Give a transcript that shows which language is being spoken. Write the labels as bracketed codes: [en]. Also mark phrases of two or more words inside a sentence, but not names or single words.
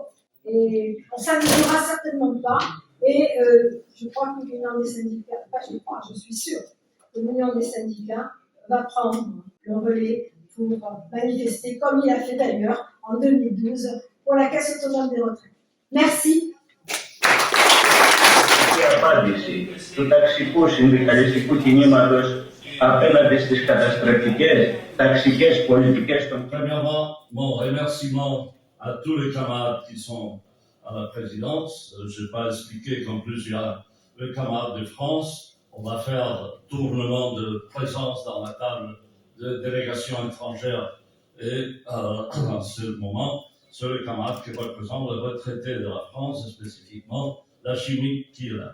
[fr] Et on ne s'amusera certainement pas. Et je crois que l'Union des syndicats, je suis sûre que l'Union des syndicats va prendre le relais pour manifester, comme il a fait d'ailleurs en 2012, pour la Caisse autonome des retraites. Merci. [el] Απάντηση του ταξικού συνδικαλιστικού κινήματος απέναντι στις καταστροφικές ταξικές πολιτικές των... [fr] Premièrement, mon remerciement à tous les camarades qui sont à la présidence. Je n'ai pas expliqué qu'en plus il y a le camarade de France. On va faire tournement de présence dans la table de délégation étrangère et en ce moment, c'est le camarade qui représente le retraité de la France, et spécifiquement la chimie qu'il a.